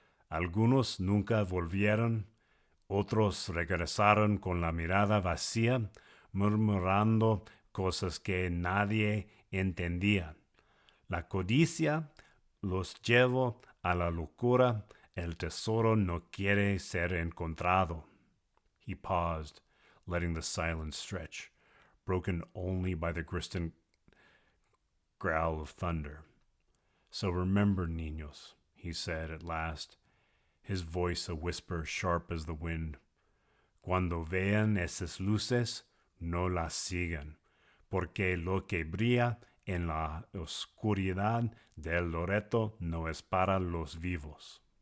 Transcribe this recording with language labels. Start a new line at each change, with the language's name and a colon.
Spanish: Algunos nunca volvieron, otros regresaron con la mirada vacía, murmurando cosas que nadie entendía. La codicia los llevó a la locura, el tesoro no quiere ser encontrado.
English: He paused, letting the silence stretch, broken only by the distant growl of thunder. So remember, niños, he said at last, his voice a whisper sharp as the wind.
Spanish: Cuando vean esas luces, no las sigan, porque lo que brilla en la oscuridad del Loreto no es para los vivos.